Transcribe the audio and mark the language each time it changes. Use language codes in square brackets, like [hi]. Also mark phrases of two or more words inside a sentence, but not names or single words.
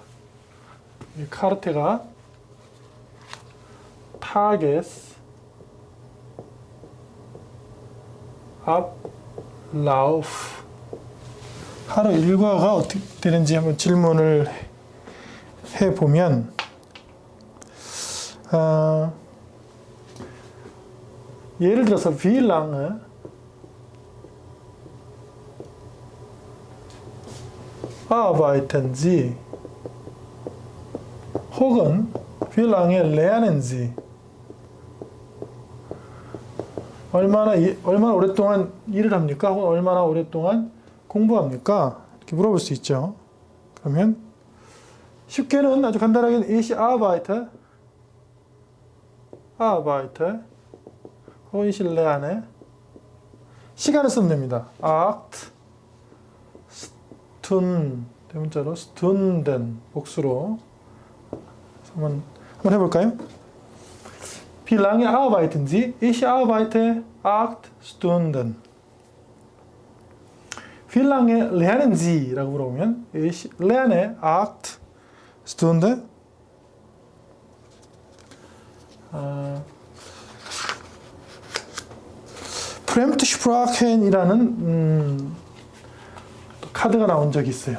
[ko] 이 카르테가 [de] Tagesablauf [ko] 하루 일과가 어떻게 되는지 한번 질문을 해보면 예를 들어서 [de] wie lange arbeiten Sie 혹은 wie lange lernen Sie [ko] 얼마나 오랫동안 일을 합니까? 혹은 얼마나 오랫동안 공부합니까? 이렇게 물어볼 수 있죠. 그러면 쉽게는 아주 간단하게 [de] ich arbeite [ko] 혹은 [de] ich lerne [ko] 시간을 쓰면 됩니다. [de] acht Stunden [ko] 대문자로 Stunden 복수로 한번 해볼까요? [de] Wie lange arbeiten Sie? Ich arbeite 8 Stunden. Wie lange lernen Sie? [ko] 라고 물어보면 [de] Ich lerne 8 Stunden. [ko] Fremdsprachen이라는 카드가 나온 적이 있어요.